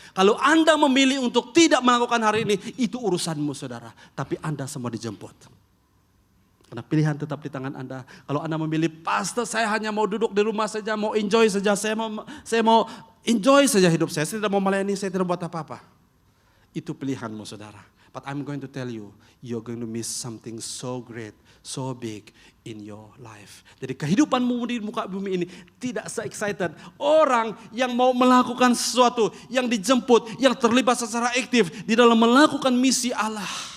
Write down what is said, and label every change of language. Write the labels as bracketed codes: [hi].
[id] Kalau Anda memilih untuk tidak melakukan hari ini, itu urusanmu saudara. Tapi Anda semua dijemput. Karena pilihan tetap di tangan Anda. Kalau Anda memilih, pastor saya hanya mau duduk di rumah saja, mau enjoy saja, saya mau enjoy saja hidup saya tidak mau melayani, saya tidak buat apa-apa. Itu pilihanmu saudara. [en] But I'm going to tell you, you're going to miss something so great, so big in your life. [id] Jadi kehidupanmu di muka bumi ini tidak se-excited. Orang yang mau melakukan sesuatu, yang dijemput, yang terlibat secara aktif di dalam melakukan misi Allah.